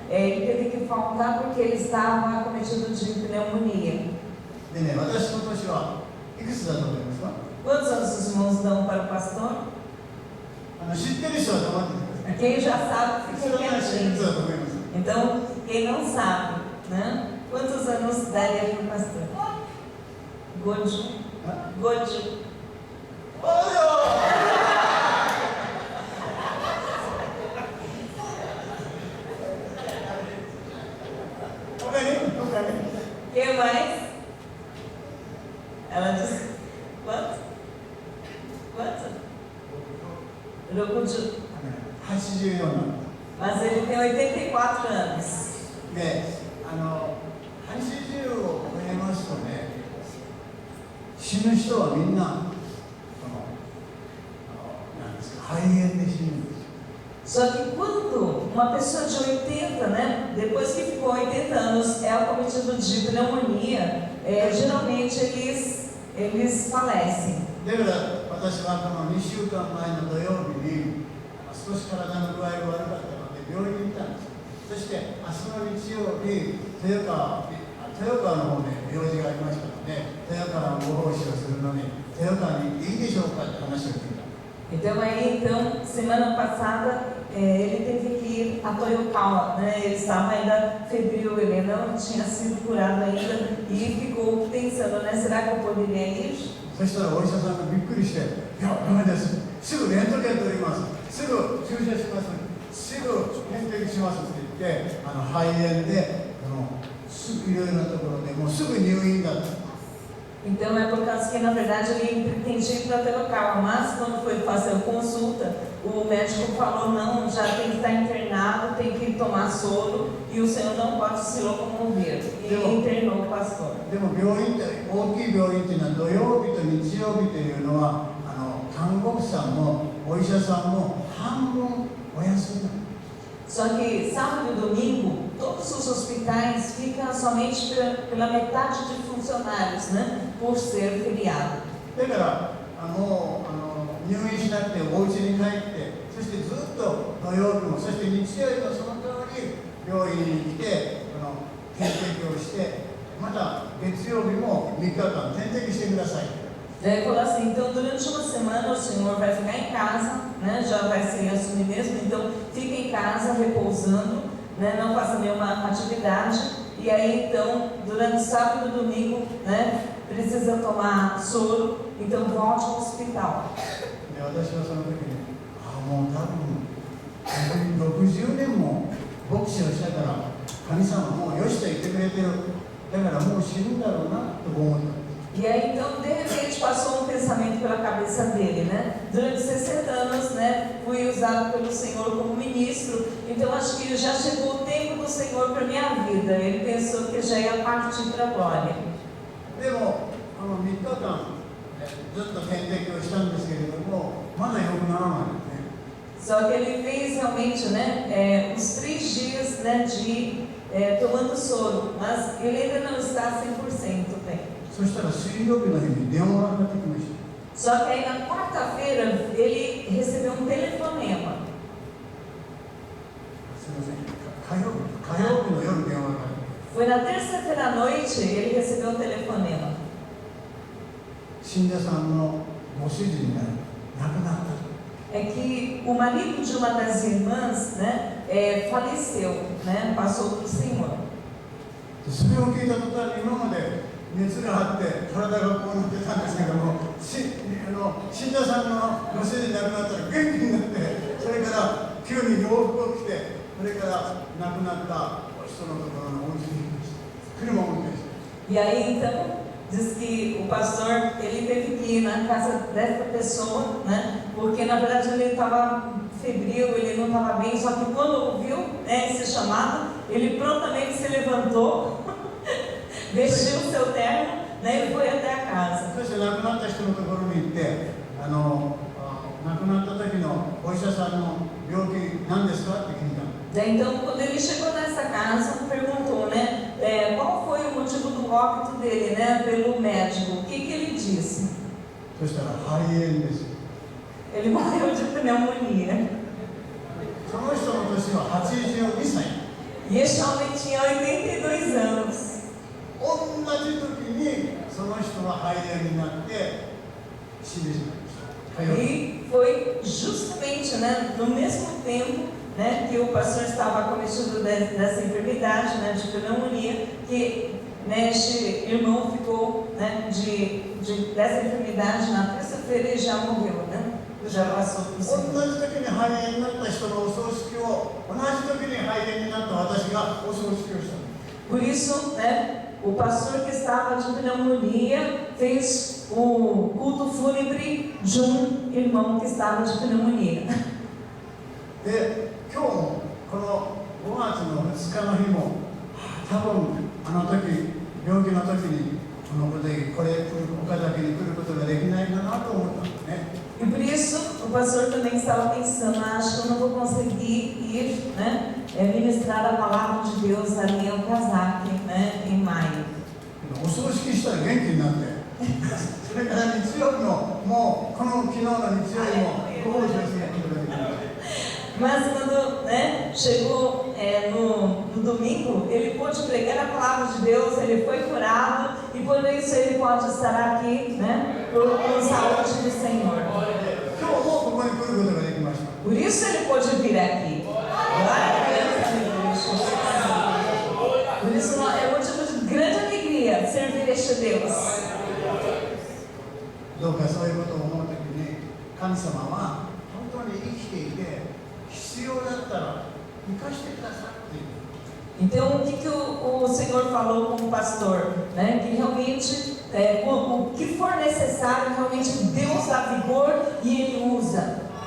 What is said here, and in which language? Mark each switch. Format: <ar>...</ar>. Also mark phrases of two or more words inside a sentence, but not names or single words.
<pt>Ele teve que faltar porque ele estava acometido de pneumonia.</pt> <ja>でね、私の年はいくつだと思いますか？</ja> <pt>Quantos anos os irmãos dão para o pastor?</pt> <ja>知ってる人は黙ってください。</ja> <pt>Quem já sabe</pt> <ja>知</ja> <pt>fica</pt> <ja>らない人はいくつ</ja> <pt>quietinho.</pt> <ja>だと思います？</ja> <pt>Então, quem não sabe, né? Quantos anos daria para o pastor?</pt> <ja>Gojo. あ Gojo. 他に</ja> <pt>Quem mais? Ela disse, quanto? Quanto? Rokuju.</pt> <ja>84 なんだ。</ja> <pt>Mas ele tem 84 anos.</pt> <ja>で、80を超えますとね、死ぬ人はみんな、なんですか、肺炎で死ぬんですよ。</ja> <pt>Só que quando uma pessoa de 80, né, depois que ficou 80 anos, é acometido de pneumonia, geralmente eles falecem.</pt> <ja>だから私はこの2週間前の土曜日に少し体の具合が悪かったので病院に行ったんです。そして明日の日曜日豊川の方で用事がありましたので、豊川のご奉仕をするのに豊川にいいでしょうかって話を聞いた。</ja> <pt>Então, semana passada, ele teve que ir a Toyokawa, né? Ele estava ainda febril, ele não tinha sido curado ainda e ficou pensando, né? Será que eu poderia ir?</pt> <ja>そしたらお医者さんがびっくりして、いや、ダメです。すぐレントゲン取ります。すぐ注射します。すぐ点滴しますって言って、肺炎ですぐいろいろなところでもうすぐ入院だった。</ja> <pt>Então é por causa que na verdade ele pretendia ir para Toyokawa, mas quando foi fazer a consulta, o médico falou não, já tem que estar internado, tem que tomar soro e o senhor não pode se locomover. E internou o pastor.</pt> <ja>でも病院って大きい病院っていうのは土曜日と日曜日というのは看護婦さんもお医者さんも半分お休みなの。</ja> <pt>Só que sábado e domingo, todos os hospitais ficam somente pela metade de funcionários, né? Por ser feriado. だから入院しなくてお家に帰って、そしてずっと土曜日もそして日曜日もその通り病院に来て点滴をして、また月曜日も3日間点滴してください。 Daí falou assim, então durante uma semana o senhor vai ficar em casa, né? Já vai se assumir mesmo, então fica em casa repousando, né? Não faça nenhuma atividade. E aí então, durante sábado e domingo, né? Precisa tomar soro, então volte ao hospital.</pt> <ja>で、私はその時に、もう多分60年も牧師をしたから神様もうよしと言ってくれてる。だからもう死ぬんだろうなと思った。</ja> <pt>E aí então, de repente, passou um pensamento pela cabeça dele, né? Durante 60 anos, né? Fui usado pelo Senhor como ministro, então acho que já chegou o tempo do Senhor para minha vida. Ele pensou que já ia partir para a glória.</pt> <ja>でも3日間ずっと点滴をしたんですけれども、まだ良くならないんですね。</ja> <pt>Só que ele fez realmente, né? Os 3 dias, né? Tomando soro, mas ele ainda não está 100% bem.</pt> <ja>そしたら水曜日の日に電話がかかってきました。</ja> <pt>Só que aí na quarta-feira ele recebeu um telefonema.</pt> <ja>すみません、火曜日の夜電話がかかって。</ja> <pt>Foi na terça-feira à noite ele recebeu um telefonema.</pt> <ja>信者さんのご主人が亡くなった。</ja> <pt>É que o marido de uma das irmãs, né, faleceu, né, passou para o Senhor.</pt> <ja>それを聞いた途端に今まで熱があって体がこうなってたんですけども、信者さんのご主人亡くなったら元気になって、それから急に洋服を着て、それから亡くなった人のところのお家に行きました。車を運転して。</ja> <pt>E aí então diz que o pastor ele teve que ir na casa dessa pessoa, né, porque na verdade ele estava febril, ele não estava bem, só que quando ouviu, né, esse chamado, ele prontamente se levantou, vestiu o seu terno, né, e foi até a casa.</pt> <ja>そして亡くなった人のところに行って、亡くなった時のお医者さんの病気何ですかって聞いたの。</ja> <pt>Então, quando ele chegou nessa casa, perguntou, né, qual foi o motivo do óbito dele, né, pelo médico. O que ele disse?</pt> <ja>そしたら肺炎です。</ja> <pt>Ele morreu de pneumonia.</pt> <ja>その人の年は82歳。</ja> <pt>E esse homem tinha 82 anos.</pt> <ja>同じ時にその人は肺炎になって死んでしまいました。火曜日。</ja> <pt>E foi justamente, né, no mesmo tempo, né, que o pastor estava cometido dessa enfermidade, né, de pneumonia, que, né, este irmão ficou, né, dessa enfermidade na terça-feira e já morreu, né? Já passou por</pt> <ja>同</ja> <pt>Senhor.</pt> <ja>じ時に肺炎になった人のお葬式を同じ時に肺炎になった私がお葬式をした。</ja> <pt>Por isso, né, o pastor que estava de pneumonia fez o culto fúnebre de um irmão que estava de pneumonia.</pt> <ja>で、今日もこの5月の2日の日も多分あの時病気の時にこのことでこれ岡崎に来ることができないかなと思ったんですね。</ja> <pt>E por isso o pastor também estava pensando, acho que eu não vou conseguir ir, né, ministrar a palavra de Deus ali em Okazaki, né, em maio.</pt> <ja>お葬式したら元気になってそれから日曜日のもうこの昨日の日曜日もご奉仕をすることができました。</ja> <pt>Mas quando, né, chegou no domingo, ele pôde pregar a palavra de Deus, ele foi curado e por isso ele pode estar aqui, né, por saúde do Senhor.</pt> <ja>今日もここに来ることができました。</ja> <pt>Por isso ele pôde vir aqui. Glória a Deus. Por isso é motivo de grande alegria servir este Deus.</pt> <ja>どうかそういうことを思うときに神様は本当に生きていて必要だったら生かしてくださっている。</ja> <pt>Então, o que o Senhor falou com o pastor? Né? Que realmente, o que for necessário, realmente Deus dá vigor e Ele usa.</pt>